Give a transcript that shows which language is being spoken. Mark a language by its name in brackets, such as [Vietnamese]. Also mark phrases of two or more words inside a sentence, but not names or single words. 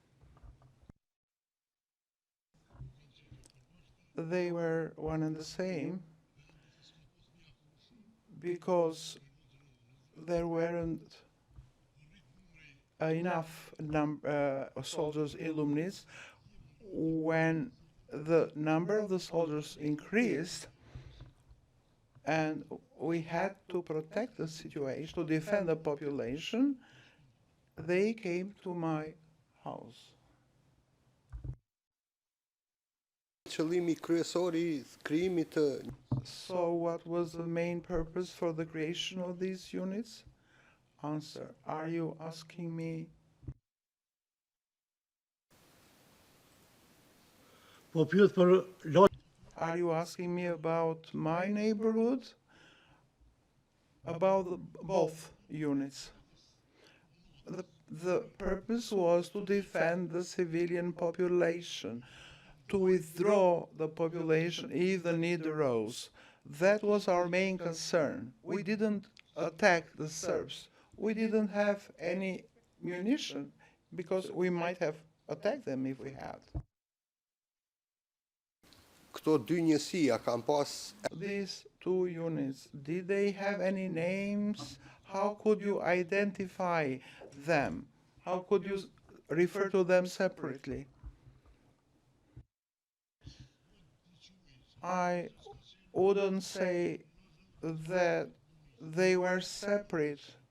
[English] They were one and the same because there weren't enough soldiers in Lumnitz. When the number of the soldiers increased and we had to protect the situation, to defend the population, they came to my house. [Albanian] Qëllimi kryesor I krijimit të [English] So what was the main purpose for the creation of these units? Answer. Are you asking me? [Albanian] Po pyet për lojë. [English] Are you asking me about my neighborhood? About both units. The purpose was to defend the civilian population, to withdraw the population if the need arose. That was our main concern. We didn't attack the Serbs. We didn't have any munition because we might have attacked them if we had. [Albanian] këto dy njësia kanë pas [English] These 2 units, did they have any names? How could you identify them? How could you refer to them separately? I wouldn't say that they were separate.